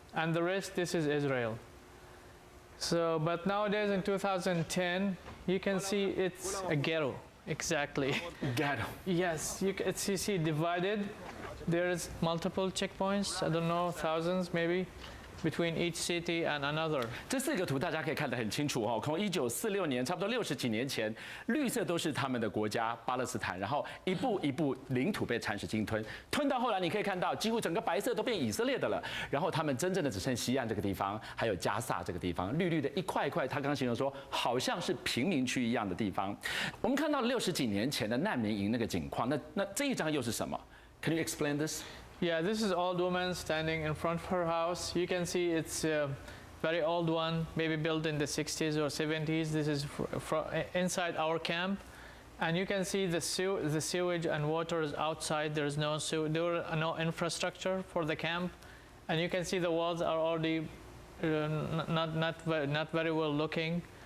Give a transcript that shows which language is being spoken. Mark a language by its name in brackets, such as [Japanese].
[English] And the rest, this is Israel. So, but nowadays in 2010, you can see it's a ghetto, exactly. Ghetto. Yes, you see divided. There's multiple checkpoints, I don't know, thousands maybe, between each city and another. [Chinese] 这4个图大家可以看得很清楚哦。从1946年，差不多60几年前，绿色都是他们的国家巴勒斯坦，然后一步一步领土被蚕食鲸吞，吞到后来你可以看到，几乎整个白色都变以色列的了。然后他们真正的只剩西岸这个地方，还有加萨这个地方，绿绿的一块一块。他刚刚形容说，好像是贫民区一样的地方。我们看到60几年前的难民营那个景况，那这一张又是什么 ？ [English] Can you explain this? Yeah, this is old woman standing in front of her house. You can see it's a very old one, maybe built in the 60s or 70s. This is inside our camp. And you can see the sewage and water is outside. There is no infrastructure for the camp. And you can see the walls are already not very well looking.